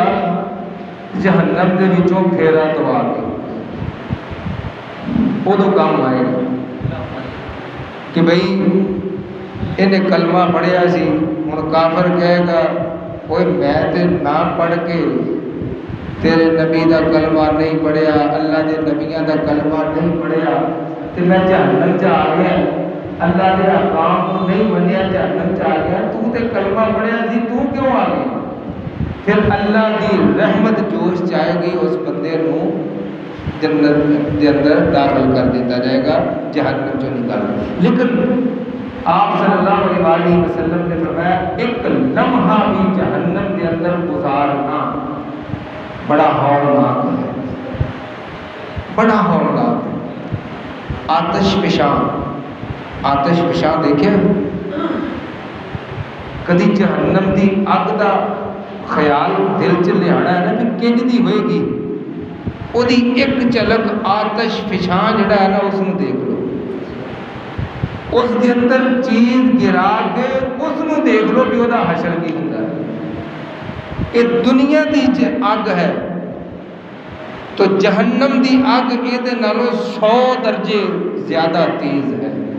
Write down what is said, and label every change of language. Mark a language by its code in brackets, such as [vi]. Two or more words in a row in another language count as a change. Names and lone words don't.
[pa] جہنم دے وچوں پھیرا تو آ کے ادو کام آئے گا کہ بھئی انہیں کلمہ پڑھیا سی، ہن کافر کہے گا اوئے میں تے نہ پڑھ کے تیرے نبی دا کلمہ نہیں پڑھیا، اللہ دے نبیاں دا کلمہ نہیں پڑھیا تے میں جہنم چ آ گیا، اللہ دے احکام کو نہیں منیا جہنم چ آ گیا، تو تے کلمہ پڑھیا سی تو کیوں آ گیا؟ پھر اللہ دی رحمت جوش جائے گی، اس بندے نو جنت دے اندر داخل کر دیتا جائے گا، جہنم چوں نکال۔ [ur] لیکن آپ صلی اللہ علیہ وسلم نے فرمایا ایک لمحہ بھی جہنم کے اندر گزارنا بڑا ہولناک ہے، بڑا ہولناک ہے۔ [pa] آتش فشاں دیکھے کدی جہنم دی اگ دا خیال دل چ لیا ہے نا کہ کنج دی ہوئے گی، [ur] وہ دی ایک جھلک آتش فشاں جڑا ہے نا اس کو دیکھ لو، اس کے اندر چیز گرا کے اس کو دیکھ لو کہ وہ حشر کی ہوتا ہے۔ [pa] یہ دنیا دی اگ ہے تو جہنم دی اگ یہ نالوں 100 درجے زیادہ تیز ہے۔